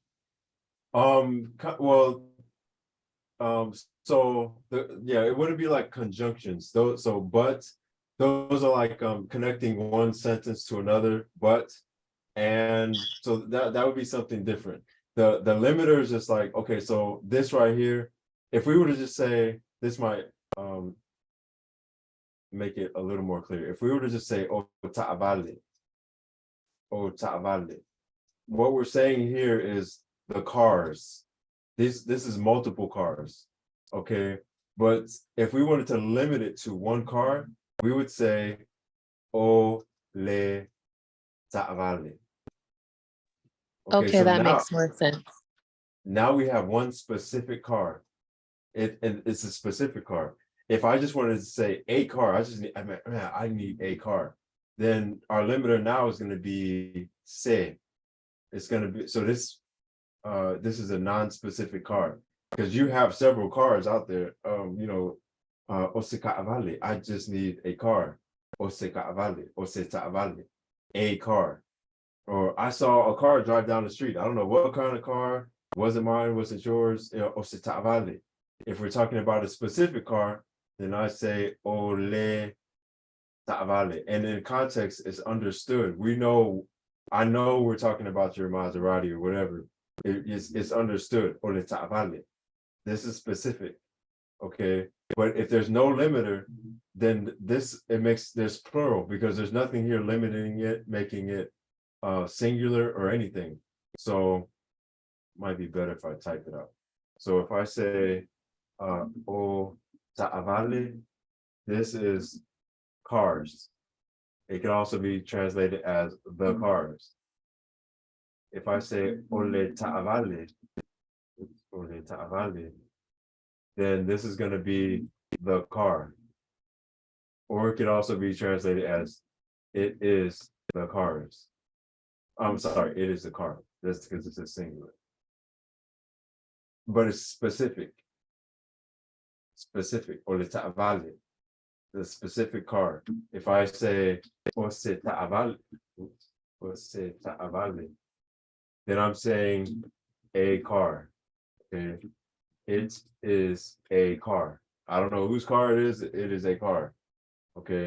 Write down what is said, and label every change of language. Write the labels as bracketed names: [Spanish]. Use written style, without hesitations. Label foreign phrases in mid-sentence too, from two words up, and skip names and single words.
[English] Well, so it wouldn't be like conjunctions, those, so but those are like connecting one sentence to another, but, and so that would be something different. The limiter is just like, okay, so this right here, if we were to just say, this might make it a little more clear. If we were to just say [Samoan] o ta'avale, [English] what we're saying here is the cars. This is multiple cars, okay? But if we wanted to limit it to one car, we would say [Samoan] o le ta'avale. [English] Okay, Okay, so that makes more sense. now we have one specific car. It's a specific car. If I just wanted to say a car, I need a car. Then our limiter now is going to be se. It's going to be, so this is a non-specific car because you have several cars out there. [Samoan] Oseka Avale, [English] I just need a car. [Samoan] Oseka Avale, Oseta Avale, [English] a car. Or I saw a car drive down the street. I don't know what kind of car. Wasn't mine, wasn't yours. [Samoan] Oseta Avale. [English] If we're talking about a specific car, then I say [Samoan] ole ta'avale. [English] And in context, it's understood. I know we're talking about your Maserati or whatever. It's understood. [Samoan] Ole ta'avale. [English] This is specific. Okay. But if there's no limiter, then there's plural because there's nothing here limiting it, making it singular or anything. So might be better if I type it out. So if I say [Samoan] o ta'avale, [English] this is cars. It can also be translated as the cars. If I say [Samoan] ole ta'avale, [English] then this is going to be the car. Or it could also be translated as it is the cars. I'm sorry, it is the car. That's because it's a singular. But it's specific. [Samoan] Ole ta'avale, [English] the specific car. If I say [Samoan] ose ta'avale, [English] then I'm saying a car. Okay. It is a car. I don't know whose car it is. It is a car. Okay.